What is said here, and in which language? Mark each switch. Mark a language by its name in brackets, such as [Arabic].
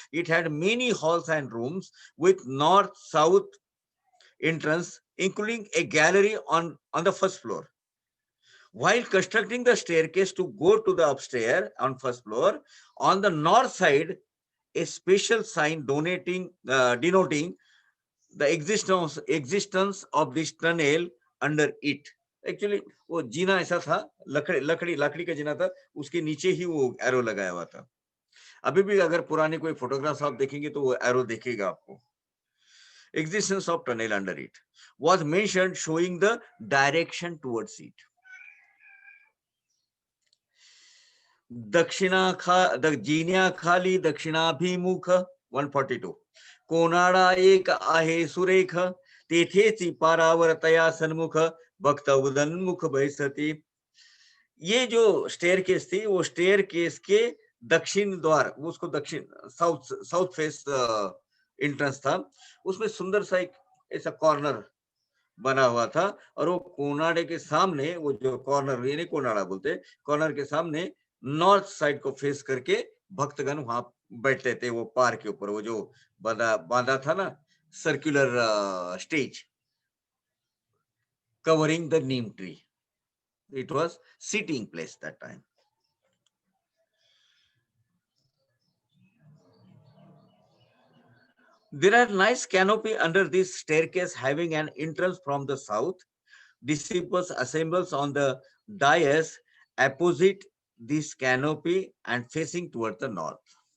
[English] It had many halls and rooms with north-south entrance, including a gallery on the first floor. While constructing the staircase to go to the upstairs on first floor, on the north side, a special sign denoting the existence of this tunnel under it. [Hindi] Actually वो जीना ऐसा था, लकड़ी का जीना था, उसके नीचे ही वो arrow लगाया हुआ था। अभी भी अगर पुराने कोई फोटोग्राफ्स आप देखेंगे तो वो एरो दिखेगा आपको। [English] Existence of tunnel under it was mentioned, showing the direction towards it. [Marathi] जिन्या खाली दक्षिणाभिमुख 142 कोणाडा एक आहे सुरेख, तेथेची पारावर तया सन्मुख भक्त उदन्मुख बैसती। [Hindi] ये जो स्टेयरकेस थी, वो स्टेयरकेस के दक्षिण द्वार, उसको दक्षिण साउथ फेस एंट्रेंस था, उसमें सुंदर सा एक ऐसा कॉर्नर बना हुआ था, और वो कोनाडे के सामने, वो जो कॉर्नर, ये नहीं कोनाडा बोलते, कॉर्नर के सामने नॉर्थ साइड को फेस करके भक्तगण वहां बैठते थे, वो पार के ऊपर, वो जो बांधा बांधा था ना, [English] Circular stage covering the neem tree. It was sitting place that time. There are nice canopy under this staircase having an entrance from the south. Disciples assembles on the dais opposite this canopy and facing toward the north.